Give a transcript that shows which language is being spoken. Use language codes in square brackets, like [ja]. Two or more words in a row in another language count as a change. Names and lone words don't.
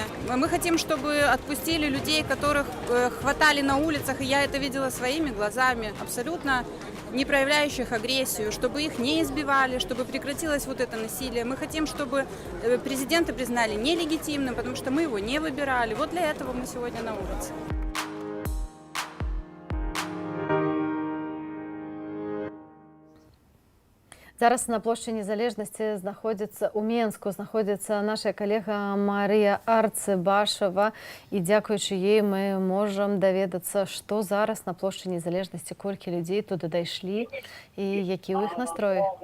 [ru] Мы хотим, чтобы отпустили людей, которых хватали на улицах, и я это видела своими глазами, абсолютно не проявляющих агрессию, чтобы их не избивали, чтобы прекратилось вот это насилие. Мы хотим, чтобы президента признали нелегитимным, потому что мы его не выбирали. Вот для этого мы сегодня на улице. [be] Зараз на плошчы Незалежнасці знаходзіцца ў Менску, знаходзіцца наша калега Марыя Арцыбашева, і дзякуючы ёй мы можам даведацца, што зараз на плошчы Незалежнасці, колькі людзей туды дайшлі і які ў іх настроі.